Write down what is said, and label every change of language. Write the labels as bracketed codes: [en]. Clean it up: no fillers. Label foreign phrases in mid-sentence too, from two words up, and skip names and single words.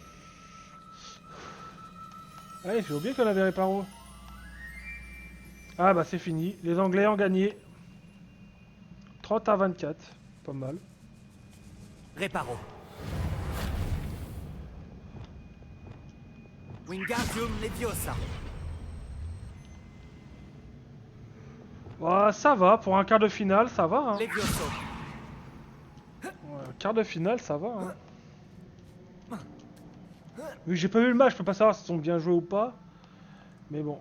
[fr] Allez, j'ai oublié qu'on avait Réparo. Ah bah c'est fini, les Anglais ont gagné. 30 à 24, pas mal. Reparo. Wingardium Leviosa. Ouais, ça va, pour un quart de finale, ça va. Hein. Levioso. Ouais, quart de finale, ça va. Hein. Oui, j'ai pas vu le match, je peux pas savoir s'ils sont bien joués ou pas. Mais bon.